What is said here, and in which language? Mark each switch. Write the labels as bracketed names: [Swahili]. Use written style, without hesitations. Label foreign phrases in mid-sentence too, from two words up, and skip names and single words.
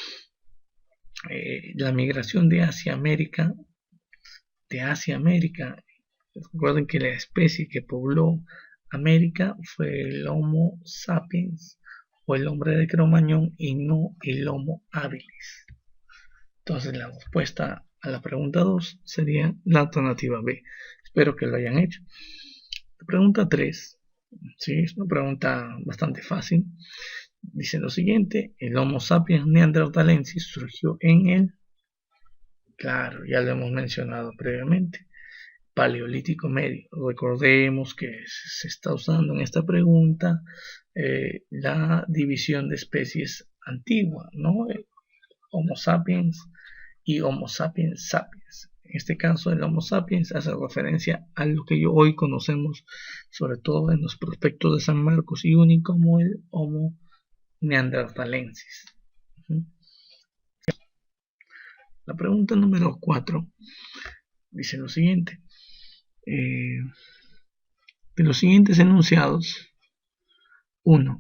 [Spanish] La migración de Asia a América, recuerden que la especie que pobló América fue el Homo sapiens o el hombre de Cromañón y no el Homo habilis. Entonces la respuesta a la pregunta 2 sería la alternativa B. Espero que lo hayan hecho. La pregunta 3, ¿sí? Es una pregunta bastante fácil. Dice lo siguiente: el Homo sapiens neanderthalensis surgió en el, claro, ya lo hemos mencionado previamente, Paleolítico Medio. Recordemos que se está usando en esta pregunta la división de especies antigua, ¿no? Homo sapiens y Homo sapiens sapiens. En este caso, el Homo sapiens hace referencia a lo que hoy conocemos, sobre todo en los prospectos de San Marcos y Uni, como el Homo neanderthalensis. La pregunta número 4 dice lo siguiente: de los siguientes enunciados, 1.